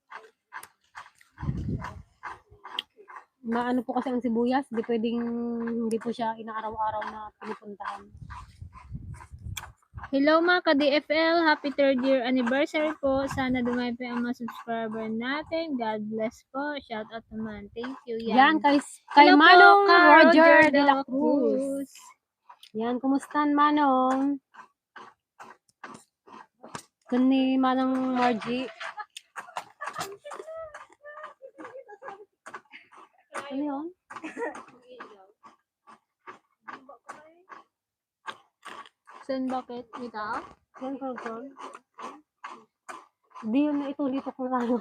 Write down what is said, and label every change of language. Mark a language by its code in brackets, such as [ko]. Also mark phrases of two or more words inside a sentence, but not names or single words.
[tl] Maano po kasi ang sibuyas, hindi po siya inaaraw-araw na pinupuntahan. Hello mga ka-DFL, [en] happy 3rd year anniversary [tl] po. Sana dumami pa ang mga subscriber natin. [en] God bless po. Shout out naman. Thank you. [tl] Yan, kay Hello po, Manong Ka Roger de la Cruz. Cruz. Yan, kumustan Manong? Kun ni Manong Margie. Ano yun? Saan bakit? May tao? Yan, program. Hindi yun na itulitok na ano.